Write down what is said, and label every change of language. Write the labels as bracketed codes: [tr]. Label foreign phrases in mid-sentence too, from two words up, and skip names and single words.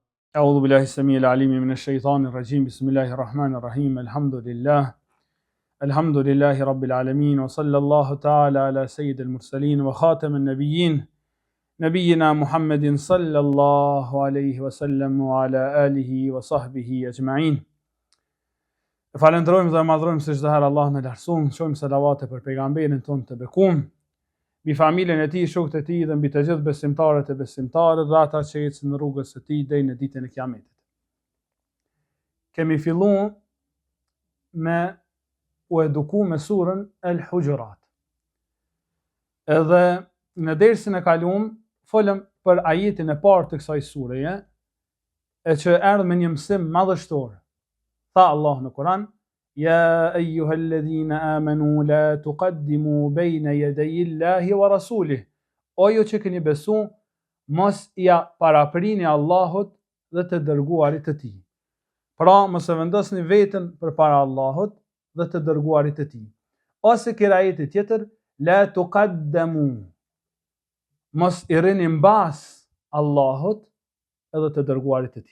[ar] أعوذ بالله السميع العليم من الشيطان الرجيم بسم الله الرحمن الرحيم الحمد لله رب العالمين وصلى الله تعالى على سيد المرسلين وخاتم النبيين نبينا محمد صلى الله عليه وسلم وعلى آله وصحبه أجمعين. [sq] Falenderojmë dhe madhrojmë se çdo herë Allah në lartësuam, shojmë selavate për pejgamberin tonë të bekuar, mbi familjen e tij, shokët e tij dhe mbi të gjithë besimtarët e besimtarët dhe ata që ecën në rrugës së tij deri në ditën e Kiametit. Kemi filluar me u eduku me surën El Hujurat. Edhe në dersin e kaluam folëm për ajetin e parë të kësaj sureje, e që erdhi me një mësim madhështor. Tha Allah në Kur'an: [ar] يا أيها الذين آمنوا لا تقدموا بين يدي الله ورسوله. [sq] O ju që keni besu, mos ja paraprini Allahut dhe të dërguarit të tij. Pra, mos e vendosni veten përpara Allahut dhe të dërguarit të tij. Ose kira ajeti tjetër, [ar] لا تقدموا. [sq] Mos i rini mbas Allahut edhe të dërguarit të tij.